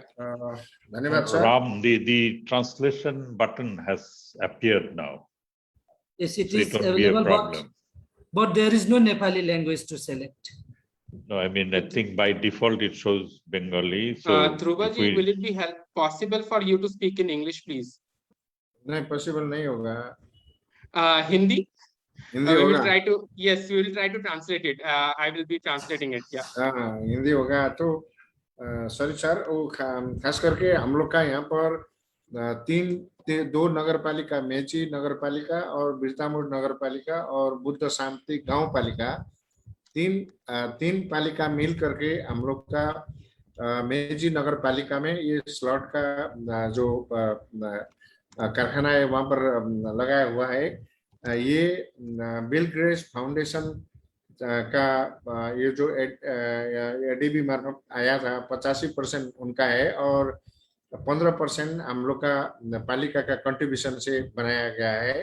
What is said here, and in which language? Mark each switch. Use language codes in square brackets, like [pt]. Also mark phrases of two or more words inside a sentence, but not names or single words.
[en] Ram, the translation button has appeared now. Yes, it So is it won't be a available, problem. but there is no Nepali language to select. No, I mean, I think by default it shows Bengali. So Dhrubaji, will it be possible for you to speak in English, please? [hi] नहीं possible नहीं होगा [en] Hindi? [hi] हिंदी [en] We will [hi] होगा [en] try to, yes, we will try to translate it. I will be translating it. Yeah. [hi] हाँ हिंदी होगा तो [en] sorry sir [hi] वो खास करके हम लोग का यहाँ पर 2 नगरपालिका मेची नगरपालिका और बिरतामोड नगरपालिका और बुद्ध शांति गांव पालिका 3 पालिका मिल करके हम लोग का मेची नगरपालिका में ये स्लॉट का जो कारखाना है वहां पर लगाया हुआ है ये बिल ग्रेस फाउंडेशन का ये जो एडीबी मार्फत आया था 85% उनका है और 15% हम लोग का पालिका का कंट्रीब्यूशन से बनाया गया है।